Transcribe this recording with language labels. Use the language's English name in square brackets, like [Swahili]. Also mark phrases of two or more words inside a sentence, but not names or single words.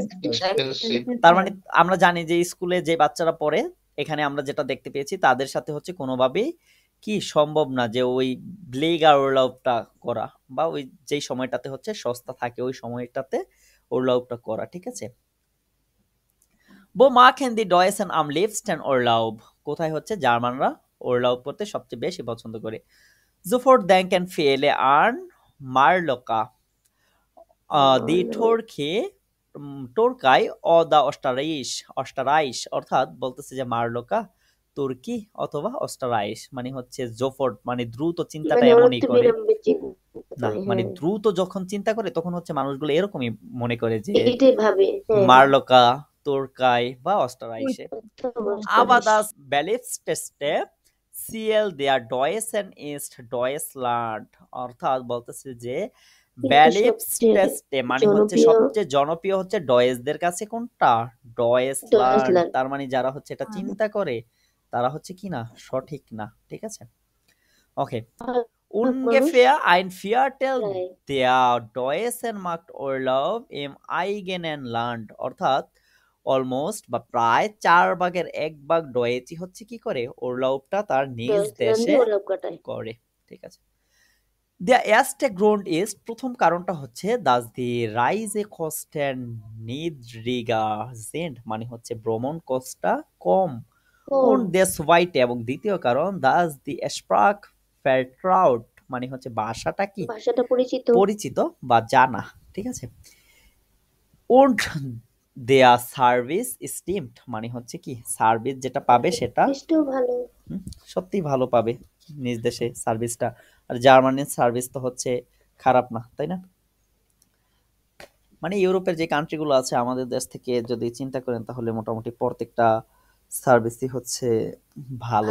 [Bangla] তার মানে আমরা জানি যে স্কুলে যে বাচ্চারা পড়ে, এখানে আমরা যেটা দেখতে পেয়েছি তাদের সাথে হচ্ছে কোনোভাবেই কি সম্ভব না যে ওই ব্লেগার ওরলাভটা করা, বা ওই যেই সময়টাতে হচ্ছে সস্তা থাকে ওই সময়টাতে ওরলাভটা করা, ঠিক আছে। [German] Wo machen die Deutschen am liebsten Urlaub? [Bangla] কোথায় হচ্ছে জার্মানরা ওরলাভ করতে সবচেয়ে বেশি পছন্দ করে? [German] Sofort denken viele an Mallorca, die Türkei oder Österreich [Bangla] অর্থাৎ বলতেছে যে মারলোকা তুর্কি অথবা অস্ট্রাইশ মানে হচ্ছে জোফোর্ট মানে দ্রুত চিন্তাটা মানে এমনই করে বিলম্বে চিন্তা না, করে, মানে হ্যাঁ। দ্রুত যখন চিন্তা করে তখন হচ্ছে মানুষগুলো এরকমই মনে করে যে এটাই ভাবে, হ্যাঁ। মারলোকা, তুর্কাই বা অস্ট্রাইশে। অস্ট্রাইশ। [German] Aber das beliebteste Ziel der Deutschen ist Deutschland, [Bangla] অর্থাৎ বলতেছে যে বেলিপস্টেস্টে মানে হচ্ছে জনপ্রিয় সবচেয়ে জনপ্রিয় হচ্ছে ডয়েসদের কাছে কোনটা, ডয়েসল্যান্ড। ডয়েচল্যান্ড। তার মানে যারা হচ্ছে এটা চিন্তা করে তারা হচ্ছে কি না সঠিক না, ঠিক আছে। ওকে, [German] ungefähr ein Viertel [Bangla] প্রায় [German] der Deutschen macht Urlaub im eigenen Land, [Bangla] অর্থাৎ অলমোস্ট বা প্রায় 1/4 ডয়েচি হচ্ছে কি করে ওরলাউবটা তার নিজ ডয়েচল্যান্ডে দেশে ওরলাভ কাটায়। করে, ঠিক আছে। [German] Der erste Grund ist [Bangla] প্রথম কারণটা হচ্ছে [German] dass die Reisekosten niedriger sind [Bangla] মানে হচ্ছে ভ্রমণ কষ্টটা কম, [German] und der zweite [Bangla] এবং দ্বিতীয় কারণ [German] dass die Sprache vertraut [Bangla] মানে হচ্ছে ভাষাটা কি ভাষাটা পরিচিত। পরিচিত বা জানা, ঠিক আছে। [German] und der Service stimmt [Bangla] মানে হচ্ছে কি সার্ভিস যেটা পাবে সেটা বেশটাও ভালো। সত্যি ভালো পাবে নিজ দেশে সার্ভিসটা, আর জার্মানির সার্ভিস তো হচ্ছে খারাপ না, তাই না। মানে ইউরোপের যে কান্ট্রিগুলো আছে আমাদের দেশ থেকে যদি চিন্তা করেন তাহলে মোটামুটি প্রত্যেকটা সার্ভিসই হচ্ছে ভালো,